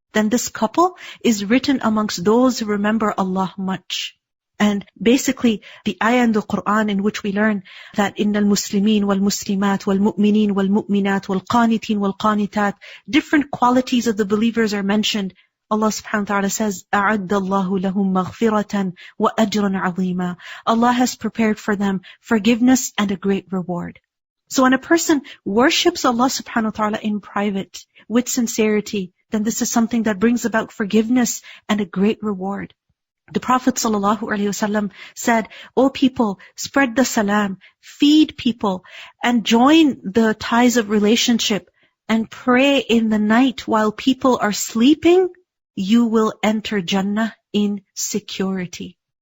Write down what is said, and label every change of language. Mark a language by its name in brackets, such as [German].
[English] Then this couple is written amongst those who remember Allah much. And basically, the ayah in the Quran in which we learn that [Arabic] إِنَّ الْمُسْلِمِينَ وَالْمُسْلِمَاتِ وَالْمُؤْمِنِينَ وَالْمُؤْمِنَاتِ وَالْقَانِتِينَ وَالْقَانِتَاتِ, [English] different qualities of the believers are mentioned. Allah subhanahu wa ta'ala says, [Arabic] أَعَدَّ اللَّهُ لَهُمْ مَغْفِرَةً وَأَجْرًا عَظِيمًا. [English] Allah has prepared for them forgiveness and a great reward. So when a person worships Allah subhanahu wa ta'ala in private, with sincerity, then this is something that brings about forgiveness and a great reward. The Prophet ﷺ said, O people, spread the salam, feed people, and join the ties of relationship, and pray in the night while people are sleeping, you will enter Jannah in security.